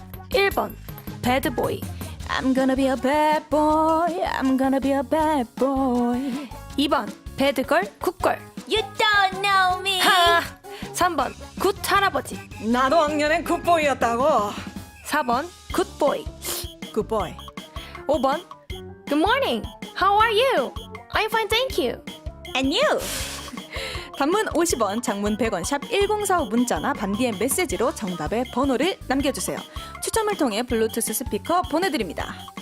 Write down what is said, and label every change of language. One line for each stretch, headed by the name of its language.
Korean: 1번 배드보이,
English: I'm gonna be a bad boy, I'm gonna be a bad boy.
Korean: 2번 배드걸 굿걸,
English: You don't know me.
Korean: 하! 3번 굿 할아버지, 나도 학년엔 굿보이였다고. 4번 굿보이, 굿보이.
English: 5번 Good morning, how are you? I'm fine, thank you. And you?
Korean: 단문 50원, 장문 100원, 샵 1045 문자나 반디의 메시지로 정답의 번호를 남겨주세요. 추첨을 통해 블루투스 스피커 보내드립니다.